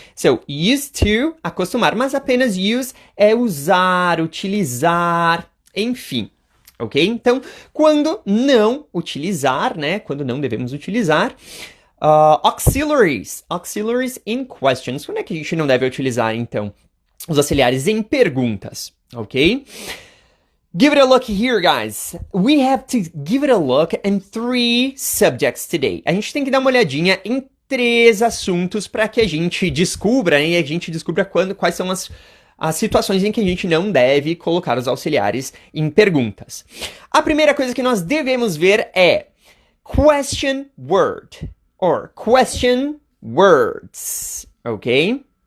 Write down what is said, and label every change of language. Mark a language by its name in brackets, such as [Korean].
[Portuguese] So, used to, acostumar, mas apenas use é usar, utilizar, enfim, ok? Então, quando não utilizar, né? Quando não devemos utilizar, [English] auxiliaries in questions. [Portuguese] Quando é que a gente não deve utilizar, então, os auxiliares em perguntas, ok? [English] Give it a look here, guys. We have to give it a look in 3 subjects today. [Portuguese] A gente tem que dar uma olhadinha em 3 assuntos para que a gente descubra, né, e a gente descubra quais são as situações em que a gente não deve colocar os auxiliares em perguntas. A primeira coisa que nós devemos ver é [English] question word or question words, [Portuguese] ok?